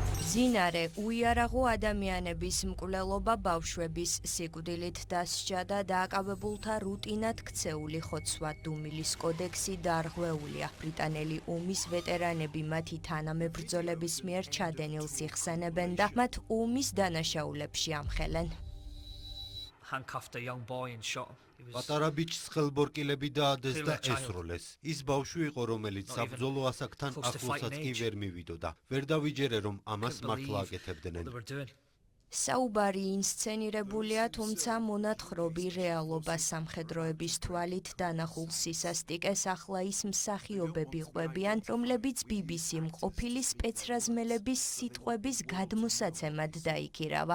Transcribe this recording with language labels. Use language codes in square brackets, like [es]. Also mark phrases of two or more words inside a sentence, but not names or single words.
[ka] მძინარე უიარაღო ადამიანების მკვლელობა ბავშვების სიკვდილით დასჯა და დააკავებულთა რუტინად ქცეული ხოცვა დუმილის კოდექსი დარღვეულია. ბრიტანელი ომის ვეტერანები მათი თანამებრძოლების მიერ ჩადენილს იხსენებენ და მათ ომის დანაშაულებში ამხელენ. [en] Handcuffed a young boy and shot him. [ka] პატარა ბიჭს ხელბორკილები დაადეს და ესროლეს. ის ბავშვი იყო, რომელიც საბრძოლო ასაკთან ახლოსაც კი ვერ მივიდოდა. ვერ დავიჯერე, რომ ამას მართლა აკეთებდნენ. საუბარი ინსცენირებულია, თუმცა მონათხრობი რეალობა სამხედროების თვალით დანახულ სისასტიკეს ახლა ის მსახიობები ყვებიან, რომლებიც BBC-მ ყოფილი სპეცრაზმელების სიტყვების გადმოსაცემად დაიქირავა.